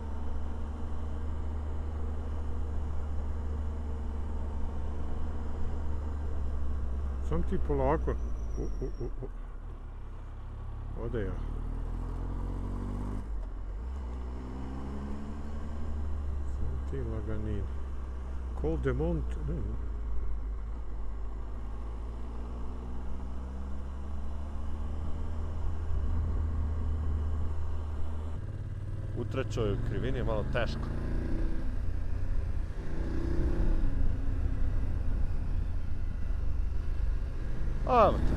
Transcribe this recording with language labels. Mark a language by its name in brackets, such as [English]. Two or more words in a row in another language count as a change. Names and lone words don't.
[Bosnian] Sam ti polako. Ode ja. Sam ti laganin. Col de Mont... U trećoj krivini je malo teško. Ajmo te.